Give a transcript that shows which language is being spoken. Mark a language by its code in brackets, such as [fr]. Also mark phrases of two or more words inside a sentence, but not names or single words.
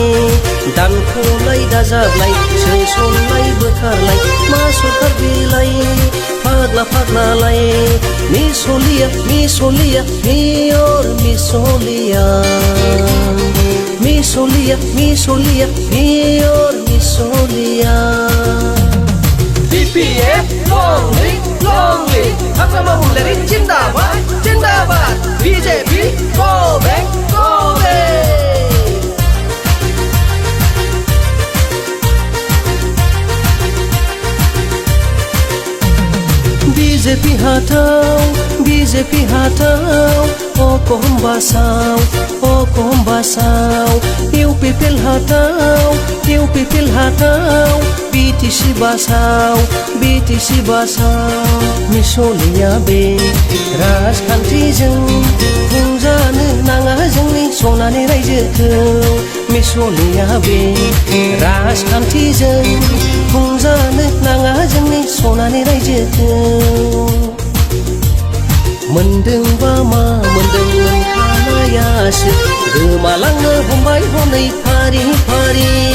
[brx] दानख'लाय दाजाबलाय सोसनलाय बोखारलाय मा सरखार बिलाय फाग्ला फाग्लालाय। मिसलिया मेयर मिसलिया। [en] BPF long live Akrama Mulleri Jindabad BJP go back [brx] BJP hataw Okom basaw UPP hataw BTC basaw Misolnya be राजखान्थिजों खुंजानो नाङा जोंनि सनानि रायजोखौ। मिसलिया बे राजखान्थिजों खुंजानो नाङा जोंनि सनानि रायजोखौ। मोनदोंबा मा मोनदों मोनखानायासो गोमालांनो हमबाय हनै फारि फारि।